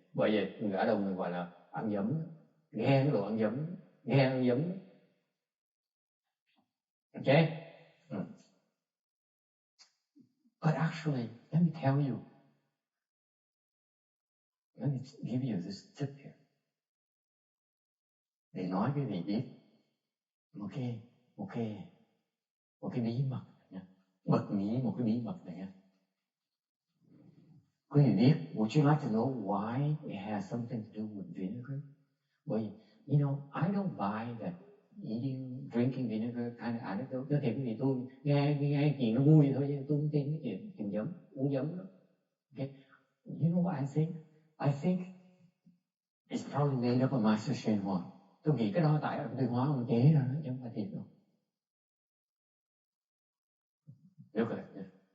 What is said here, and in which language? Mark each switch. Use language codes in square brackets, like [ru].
[vi] Bởi vì người Á Đông mình gọi là ăn giấm, ghen đồ ăn giấm. [en] Okay? But actually, let me tell you, let me give you this tip here. [vi] Để nói quý vị biết một cái bí mật nha. Bật mí một cái bí mật này nha. Quý vị biết, [en] would you like to know why it has something to do with vinegar? Well, you know, I don't buy that drinking vinegar kind of anecdote. [vi] Nói thiệt quý vị, tôi nghe chuyện nó vui thôi, chứ tôi không tin cái chuyện uống giấm đó. [en] Okay? You know what I think? I think it's probably made up of master Shen Hoa. [vi] Tôi nghĩ cái đó tại Tuyên Hóa ông chế ra đó, chứ không phải thiệt đâu. [en] Look at it.